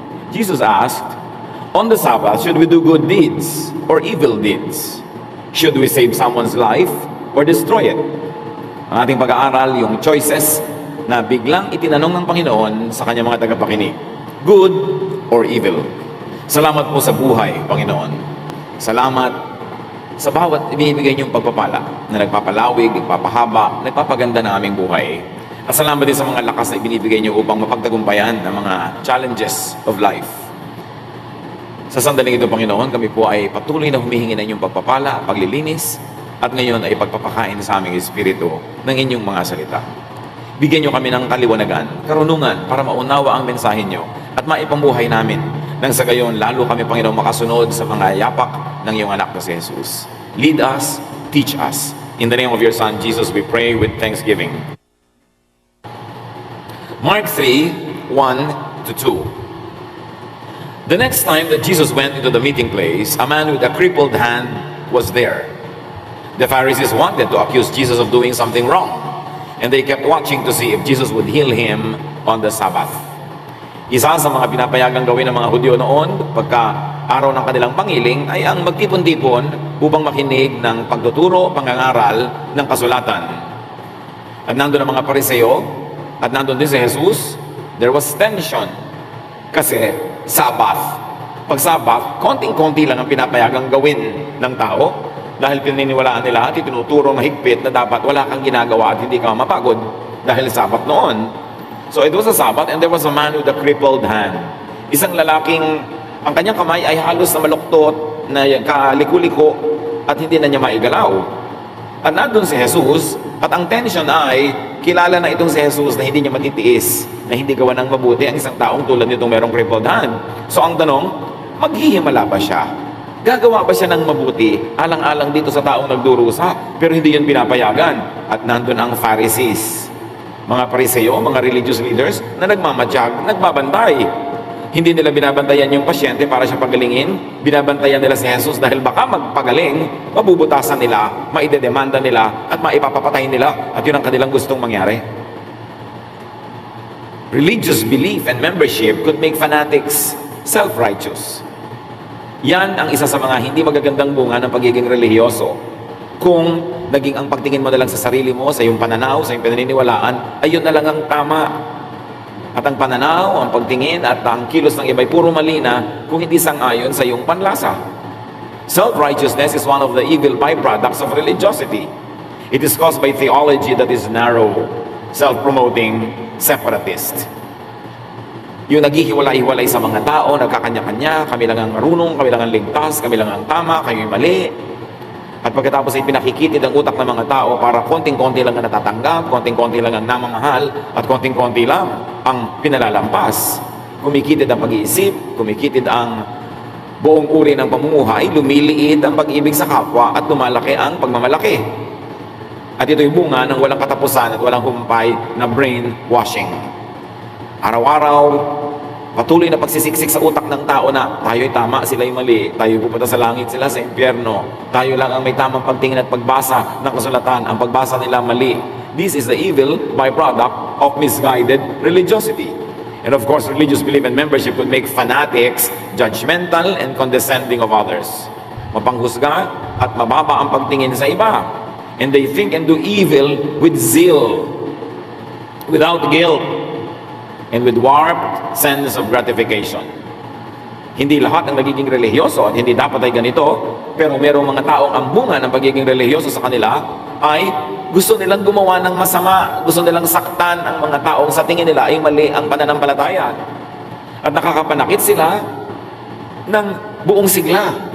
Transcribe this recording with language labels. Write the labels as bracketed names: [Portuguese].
[English] Jesus asked, "On the Sabbath, should we do good deeds or evil deeds? Should we save someone's life or destroy it?" [Filipino] Ang ating pag-aaral, yung choices na biglang itinanong ng Panginoon sa kanyang mga tagapakinig. [English] Good or evil? [Filipino] Salamat po sa buhay, Panginoon. Salamat sa bawat ibinibigay niyong pagpapala na nagpapalawig, nagpapahaba, nagpapaganda ng aming buhay. At salamat din sa mga lakas na ibinibigay niyo upang mapagtagumpayan ang mga [English] challenges of life. [Filipino] Sa sandaling ito, Panginoon, kami po ay patuloy na humihingi ng inyong pagpapala, paglilinis, at ngayon ay pagpapakain sa aming espiritu ng inyong mga salita. Bigyan niyo kami ng kaliwanagan, karunungan para maunawa ang mensahe niyo at maipambuhay namin nang sa gayon lalo kami, Panginoon, makasunod sa mga yapak ng iyong anak na si Jesus. [English] Lead us, teach us. In the name of your Son, Jesus, we pray with thanksgiving. Mark 3:1-2. The next time that Jesus went into the meeting place, a man with a crippled hand was there. The Pharisees wanted to accuse Jesus of doing something wrong, and they kept watching to see if Jesus would heal him on the Sabbath. [Filipino] Isa sa mga pinapayagang gawin ng mga Hudyo noon, pagka araw ng kanilang pangiling, ay ang magtipon-tipon upang makinig ng pagtuturo, pangangaral ng kasulatan. At nandun ang mga Pariseo, at nandun din si Jesus, [English] there was tension. [Filipino] Kasi Sabbath. Pag Sabbath, konting-konti lang ang pinapayagang gawin ng tao dahil pininiwalaan nila at itinuturo mahigpit na dapat wala kang ginagawa at hindi ka mapagod dahil Sabbath noon. [English] So it was a Sabbath and there was a man with a crippled hand. [Filipino] Isang lalaking ang kanyang kamay ay halos na maluktot, na kaliko-liko at hindi na niya maigalaw. At nandun si Jesus at ang tension ay kilala na itong si Jesus na hindi niya matitiis, na hindi gawa ng mabuti ang isang taong tulad nitong merong crippled hand. So ang tanong, maghihimala ba siya? Gagawa ba siya ng mabuti alang-alang dito sa taong nagdurusa? Pero hindi yun pinapayagan. At nandun ang Pharisees, mga Pariseo, mga religious leaders na nagmamatsyag, nagbabantay. Hindi nila binabantayan yung pasyente para siya pagalingin. Binabantayan nila si Jesus dahil baka magpagaling, mabubutasan nila, maidedemanda nila, at maipapapatay nila. At yun ang kanilang gustong mangyari. [English] Religious belief and membership could make fanatics self-righteous. [Filipino] Yan ang isa sa mga hindi magagandang bunga ng pagiging relihiyoso. Kung naging ang pagtingin mo na lang sa sarili mo, sa iyong pananaw, sa iyong pinaniniwalaan, ayun na lang ang tama. At ang pananaw, ang pagtingin, at ang kilos ng iba ay puro mali na kung hindi sang-ayon sa iyong panlasa. [English] Self-righteousness is one of the evil byproducts of religiosity. It is caused by theology that is narrow, self-promoting, separatist. [Filipino] Yung naghihiwalay-hiwalay sa mga tao, nagkakanya-kanya, kami lang ang marunong, kami lang ang ligtas, kami lang ang tama, kayo'y mali. At pagkatapos ay pinakikitid ang utak ng mga tao para konting-konti lang ang natatanggap, konting-konti lang ang namamahal, at konting-konti lang ang pinalalampas. Kumikitid ang pag-iisip, kumikitid ang buong uri ng pamumuhay, lumiliit ang pag-ibig sa kapwa, at lumalaki ang pagmamalaki. At ito'y bunga ng walang katapusan at walang humpay na brainwashing. Araw-araw, patuloy na pagsisiksik sa utak ng tao na tayo'y tama, sila'y mali, tayo pupunta sa langit, sila sa impyerno, tayo lang ang may tamang pagtingin at pagbasa ng kasulatan, ang pagbasa nila mali. [English] This is the evil byproduct of misguided religiosity. And of course, religious belief and membership would make fanatics judgmental and condescending of others. [Filipino] Mapanghusga at mababa ang pagtingin sa iba. [English] And they think and do evil with zeal, without guilt, and with warped sense of gratification. [Filipino] Hindi lahat ang nagiging relihiyoso at hindi dapat ay ganito, pero merong mga taong ang bunga ng pagiging relihiyoso sa kanila ay gusto nilang gumawa ng masama, gusto nilang saktan ang mga taong sa tingin nila ay mali ang pananampalataya. At nakakapanakit sila ng buong sigla.